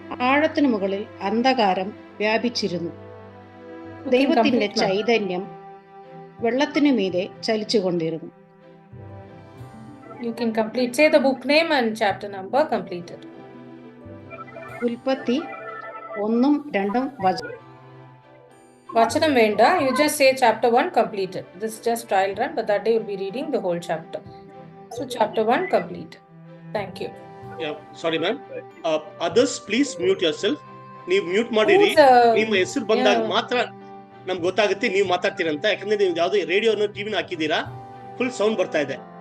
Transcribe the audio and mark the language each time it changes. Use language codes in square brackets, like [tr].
[ml] ആഴത്തിനു മുകളിൽ അന്ധകാരം വ്യാപിച്ചിരുന്നു. ദൈവത്തിന്റെ ചൈതന്യം വെള്ളത്തിനു മീതെ ചലിച്ചുകൊണ്ടിരുന്നു. [en] You can complete. Say the book name and chapter number completed. [ml] ഉൽപ്പത്തി 1-2 Vachanam venda. [en] You just say chapter 1 completed. This is just trial run, but that day you'll be reading the whole chapter. So chapter 1 complete. Thank you. Yeah, sorry ma'am. Others please mute yourself. [kn] ನೀವು mute ಮಾಡಿರಿ. ನಿಮ್ಮ ಹೆಸರು ಬಂದಾಗ ಮಾತ್ರ ನಮ್ಗೆ ಗೊತ್ತಾಗುತ್ತೆ ನೀವು ಮಾತಾಡ್ತೀರಂತ. ಯಾಕಂದ್ರೆ ನೀವು ಯಾವ್ದು ರೇಡಿಯೋನ ಟಿವಿನ ಹಾಕಿದೀರಾ, ಫುಲ್ ಸೌಂಡ್ ಬರ್ತಾ ಇದೆ.